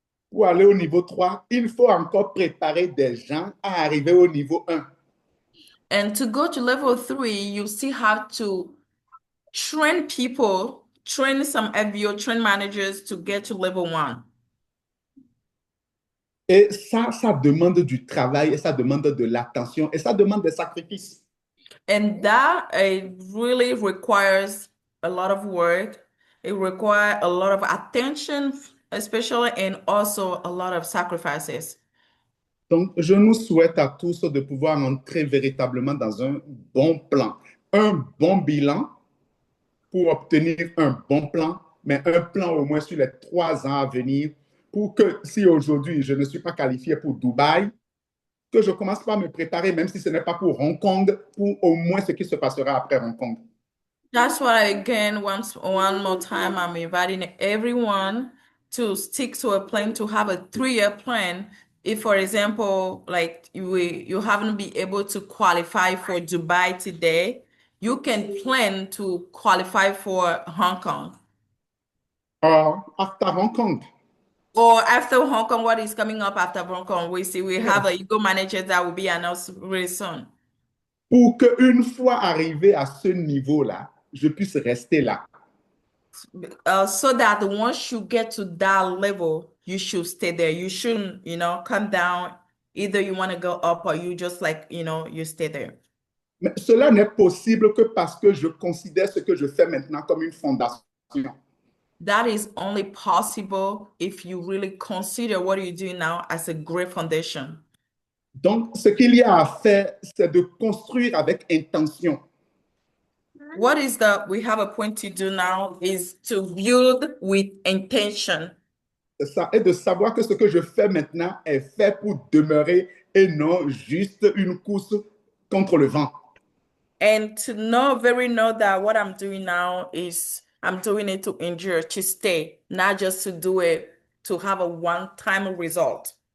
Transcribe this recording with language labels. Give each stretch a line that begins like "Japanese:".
French: Pour aller au niveau 3, il faut encore préparer des gens à arriver au niveau 1.
English: And to go to level 3, you still have to train people, train some FBO, train managers to get to level 1.
French: Et ça demande du travail, et ça demande de l'attention, et ça demande des sacrifices.
English: And that really requires a lot of work. It requires a lot of attention, especially, and also a lot of sacrifices.
French: Donc, je nous souhaite à tous de pouvoir entrer véritablement dans un bon plan, un bon bilan pour obtenir un bon plan, mais un plan au moins sur les 3 ans à venir pour que si aujourd'hui je ne suis pas qualifié pour Dubaï, que je commence par me préparer, même si ce n'est pas pour Hong Kong, pour au moins ce qui se passera après Hong Kong.
English: That's why, again, one more time, I'm inviting everyone to stick to a plan, to have a 3-year plan. If, for example, like you haven't been able to qualify for Dubai today, you can plan to qualify for Hong Kong. After Hong Kong. Or after Hong Kong, what is coming up after Hong Kong? We have a ego manager that will be announced really soon.
French: Pour qu'une fois arrivé à ce niveau-là, je puisse rester là.
English: So that once you get to that level, you should stay there. You shouldn't, come down. Either you want to go up or you just you stay there.
French: Mais cela n'est possible que parce que je considère ce que je fais maintenant comme une fondation.
English: That is only possible if you really consider what you're doing now as a great foundation.
French: Donc, ce qu'il y a à faire, c'est de construire avec intention.
English: What we have a point to do now is to build with intention.
French: C'est ça, et de savoir que ce que je fais maintenant est fait pour demeurer et non juste une course contre le vent.
English: And to know that what I'm doing now is I'm doing it to endure, to stay, not just to do it to have a one-time result.